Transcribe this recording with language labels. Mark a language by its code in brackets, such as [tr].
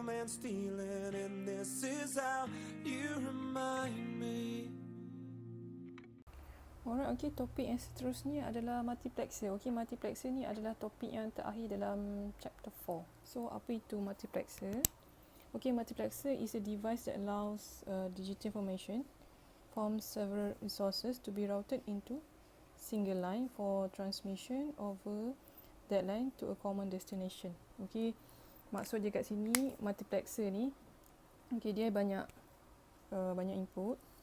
[en] stealing, and this is how you remind me. [ms] Alright, okay, topik yang seterusnya adalah multiplexer. Okay, multiplexer ni adalah topik yang terakhir dalam chapter 4. So, apa itu multiplexer? [en] Okay, multiplexer is a device that allows digital information from several resources to be routed into single line for transmission over that line to a common destination. [ms] Okay, maksud dia kat sini, multiplexer ni, okay, dia banyak input.